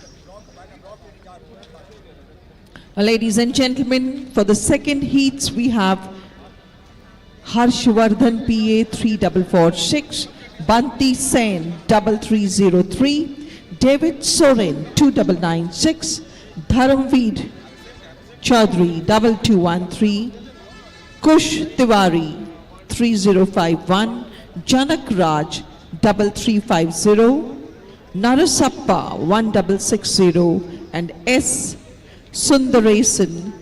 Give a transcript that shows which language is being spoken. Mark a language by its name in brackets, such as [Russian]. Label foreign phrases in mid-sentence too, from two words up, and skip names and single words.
[English] Ladies and gentlemen, for the second heats we have Harshvardhan PA 3446, Banti Sen 3303, David Soren 2996, Dharamveer Chaudhary 2213, Kush Tiwari 3051, Janak Raj 3350, Narasappa 1660 and S Sundaresan